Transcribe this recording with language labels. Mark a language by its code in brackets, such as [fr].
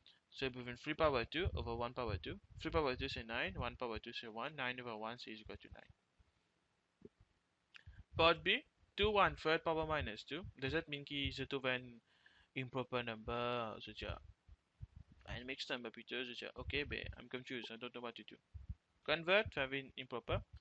[en] So between 3 power 2 over 1 power 2. 3 power 2 c'est 9, 1 power 2 c'est 1, 9 over 1 c'est equal to 9. Part B, 2 1/3 power minus 2. Does that mean [fr] que je trouve un [en] improper number? [fr] Je dis, un mixed number plutôt. Je dis, ok, ben, [en] I'm confused, I don't know what to do. Convert, having improper.